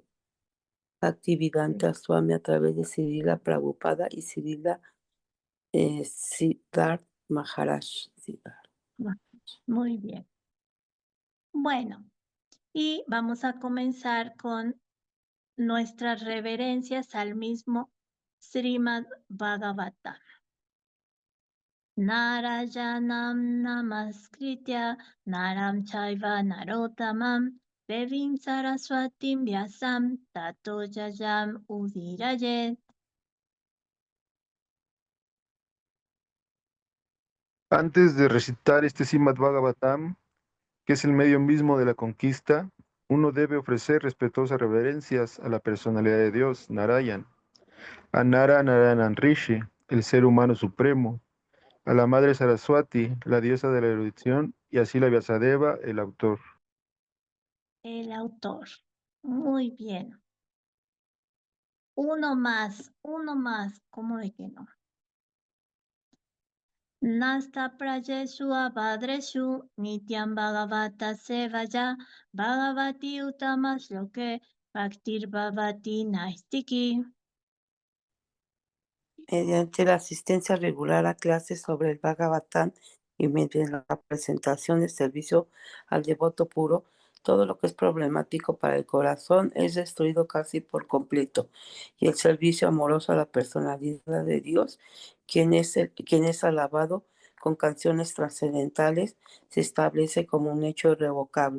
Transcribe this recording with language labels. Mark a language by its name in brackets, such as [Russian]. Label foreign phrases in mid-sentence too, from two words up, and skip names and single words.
[Spanish] Bhaktivedanta Swami a través de Srila Prabhupada y Srila Siddhartha Maharaj. Muy bien. Bueno, y vamos a comenzar con nuestras reverencias al mismo Srimad Bhagavatam. [Sanskrit] नारायणं नमस्कृत्य नरं चैव नरोत्तमं देवीं सरस्वतीं व्यासं ततो जयम् उदीरयेत्. [Spanish] Antes de recitar este Srimad Bhagavatam, que es el medio mismo de la conquista, uno debe ofrecer respetuosas reverencias a la personalidad de Dios, Narayan, a Narayan Rishi, el ser humano supremo, a la Madre Saraswati, la diosa de la erudición, y así la Vyasadeva, el autor. El autor. Muy bien. Uno más, ¿cómo de que no? [Sanskrit] नष्ट प्रायेषु अभद्रेषु नित्यं भागवत सेवया भगवति उत्तम श्लोके भक्तिर् भवति नैष्ठिकी. [Spanish] Mediante la asistencia regular a clases sobre el Bhagavatam y mediante la presentación de servicio al devoto puro, todo lo que es problemático para el corazón es destruido casi por completo. Y el servicio amoroso a la personalidad de Dios, quien es alabado con canciones trascendentales, se establece como un hecho irrevocable.